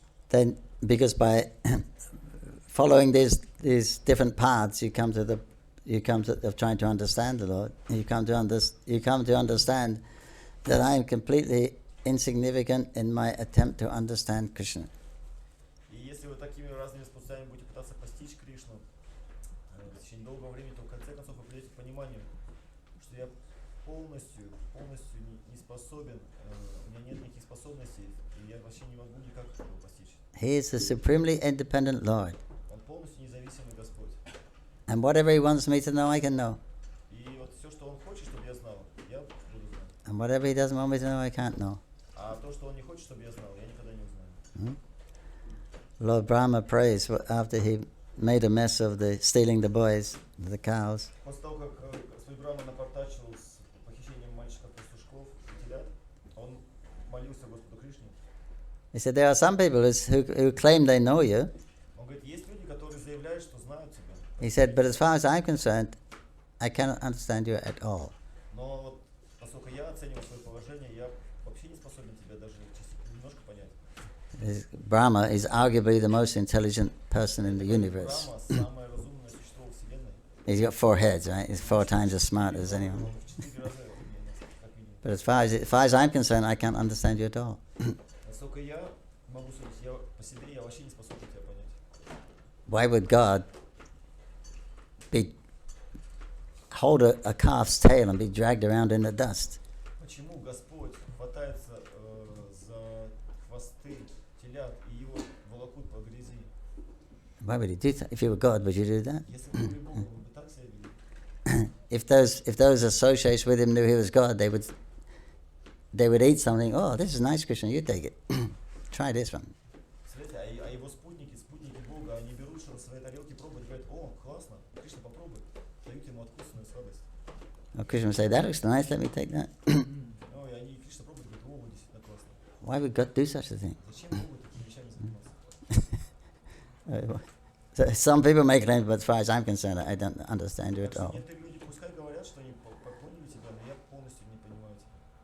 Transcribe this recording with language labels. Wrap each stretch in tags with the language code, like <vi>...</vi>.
<en>then because by following these different paths, you come to of trying to understand the Lord. You come to understand that I am completely insignificant in my attempt to understand Krishna.</en> <ru>И если вы такими разными способами будете пытаться постичь Кришну в течение долгого времени, то в конце концов вы придете к пониманию, что я полностью не способен, у меня нет никаких способностей, и я вообще не могу никак этого постичь.</ru> <en>He is the supremely independent Lord.</en> <ru>Он полностью независимый Господь.</ru> <en>And whatever He wants me to know, I can know.</en> <ru>И вот все, что Он хочет, чтобы я знал, я буду знать.</ru> <en>And whatever He doesn't want me to know, I can't know.</en> <ru>А то, что Он не хочет, чтобы я знал, я никогда не узнаю.</ru> <en>Lord Brahma prays after he made a mess of stealing the boys, the cows.</en> <ru>После того, как Господь Брахма напортачил с похищением мальчиков-пастушков и телят, он молился Господу Кришне.</ru> <en>He said, there are some people who claim they know you.</en> <ru>Он говорит, есть люди, которые заявляют, что знают тебя.</ru> <en>He said, but as far as I'm concerned, I cannot understand you at all.</en> <ru>Но вот, поскольку я оцениваю свое положение, я вообще не способен тебя даже немножко понять.</ru> <en>Brahma is arguably the most intelligent person in the universe.</en> <ru>Брахма самое разумное существо в Вселенной.</ru> <en>He's got 4 heads, right? He's 4 times as smart as anyone.</en> <ru>Он в 4 раза умнее нас, как минимум.</ru> <en>But as far as I'm concerned, I can't understand you at all.</en> <ru>Насколько я могу судить, я по себе я вообще не способен тебя понять.</ru> <en>Why would God hold a calf's tail and be dragged around in the dust?</en> <ru>Почему Господь хватается за хвосты телят и его волокут по грязи?</ru> <en>Why would He do that? If you were God, would you do that?</en> <ru>Если бы вы Бог, вы бы так себя вели?</ru> <en>If those associates with Him knew He was God, they would eat something. Oh, this is nice, Krishna. You take it. Try this one.</en> <ru>Смотрите, а его спутники Бога, они берут что-то в своей тарелке, пробуют, говорят, о, классно, Кришна, попробуй. Дают ему откусанную сладость.</ru> <en>Oh, Krishna would say, that looks nice. Let me take that.</en> <ru>Ну, и они, Кришна пробуют, говорят, о, действительно классно.</ru> <en>Why would God do such a thing?</en> <ru>Зачем Богу такими вещами заниматься?</ru> <en>So some people may claim, but as far as I'm concerned, I don't understand you at all.</en> <ru>Некоторые люди пускай говорят, что они поняли тебя, но я полностью не понимаю тебя.</ru>